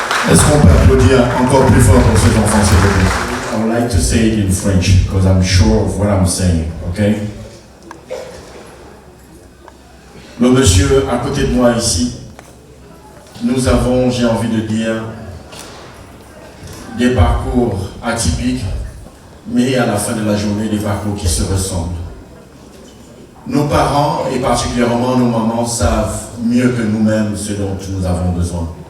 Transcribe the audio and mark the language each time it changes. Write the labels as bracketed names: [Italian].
[French] Est-ce qu'on peut applaudir encore plus fort pour ces enfants, s'il vous plaît? [English] I would like to say it in French, because I'm sure of what I'm saying, okay? [French] Le monsieur à côté de moi ici, nous avons, j'ai envie de dire, des parcours atypiques, mais à la fin de la journée, des parcours qui se ressemblent. Nos parents, et particulièrement nos mamans, savent mieux que nous-mêmes ce dont nous avons besoin.